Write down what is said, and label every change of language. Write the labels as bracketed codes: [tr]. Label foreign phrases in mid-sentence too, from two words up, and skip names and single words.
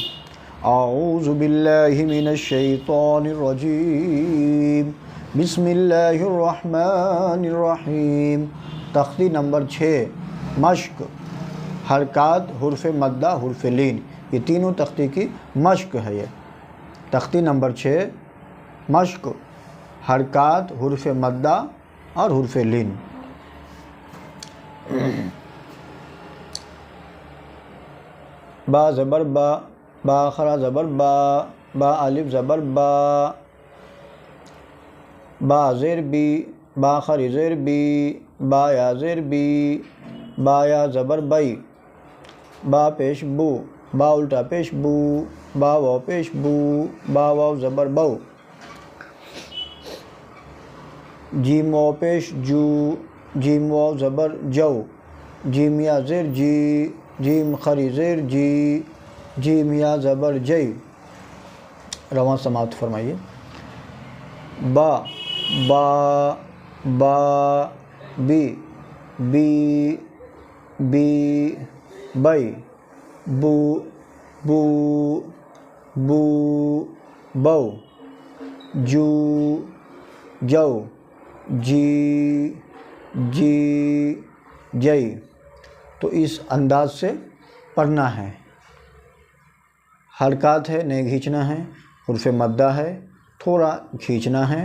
[ar] اعوذ باللہ من الشیطان الرجیم، بسم اللہ الرحمن الرحیم۔ [ur] تختی نمبر 6 مشق، حرکات، حرف مدہ، حرف لین، یہ تینوں تختی کی مشق ہے۔ یہ تختی نمبر 6 مشق، حرکات، حرف مدہ اور حرف لین۔ با زبر با، با خرا زبر با، با الف زبر با، با زیر بی، با خری زیر بی، با یا زیر بی، با یا زبر بی، با پیش بو، با الٹا پیش بو، با واو پیش بو، با واو زبر بو، جیم واو پیش جو، جیم واو زبر جو، جیم یا زیر جی، جیم خری زیر جی، جیم یا زبر جی۔ رواں سماعت فرمائیے۔ با، با، با، بی، بی، بی، بی، بو، بو، بو، بو، جو، جو، جی، جی، جی۔ تو اس انداز سے پڑھنا ہے۔ حرکات ہے، نہیں کھینچنا ہے، حرف مدہ ہے، تھوڑا کھینچنا ہے۔